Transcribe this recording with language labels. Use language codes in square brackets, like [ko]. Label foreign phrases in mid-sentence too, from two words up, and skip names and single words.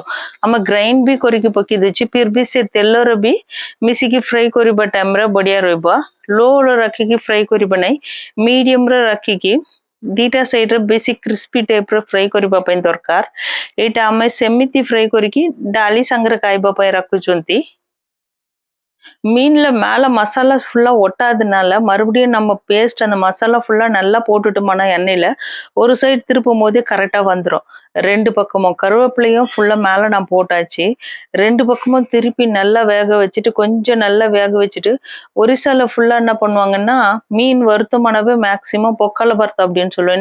[or] ଆମେ ଗ୍ରାଇଣ୍ଡ ବି କରିକି ପକେଇ ଦେଉଛି, [hi] फिर भी [or] ସେ ତେଲର ବି ମିଶିକି ଫ୍ରାଏ କରିବା ଟାଇମ୍ରେ ବଢ଼ିଆ ରହିବ। ଲୋରେ ରଖିକି ଫ୍ରାଏ କରିବା ନାହିଁ, ମିଡ଼ିୟମ୍ରେ ରଖିକି ଦିଟା ସାଇଡ୍ରେ ବେଶୀ [en] crispy type [or] ଫ୍ରାଏ କରିବା ପାଇଁ ଦରକାର। ଏଇଟା ଆମେ ସେମିତି ଫ୍ରାଏ କରିକି ଡାଲି ସାଙ୍ଗରେ ଖାଇବା ପାଇଁ ରଖୁଛନ୍ତି। [ta] மீன்ல மேல மசாலா ஃபுல்லா ஒட்டாதனால மறுபடியும் நம்ம பேஸ்ட் அந்த மசாலா ஃபுல்லா நல்லா போட்டுட்டோம்னா எண்ணெயில ஒரு சைடு திருப்பும் போதே கரெக்டா வந்துடும். 2 பக்கமும் கருவேப்பிலையும் ஃபுல்லா மேல நான் போட்டாச்சு. 2 பக்கமும் திருப்பி நல்லா வேக வச்சுட்டு கொஞ்சம் நல்லா வேக வச்சுட்டு ஒரிசால ஃபுல்லா என்ன பண்ணுவாங்கன்னா மீன் வறுத்தமானவே மேக்சிமம் பொக்கால பர்த்தா அப்படின்னு சொல்லுவோம்.